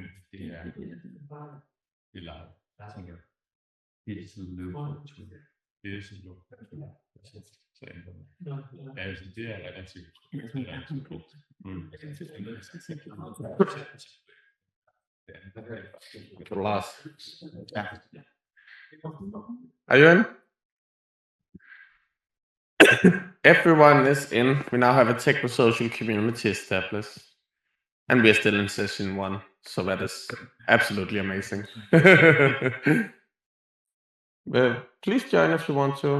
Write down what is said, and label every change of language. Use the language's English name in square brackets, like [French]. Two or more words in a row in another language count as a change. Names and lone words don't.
[Danish] Men det er live. Det er sådan løbet. Det er sådan løbet. Ja, altså, det er relativt. Lars. [English] Are you in? Everyone is in. We now have a techno-social community established. And we are still in session 1. So that is absolutely amazing. Please join if you want to.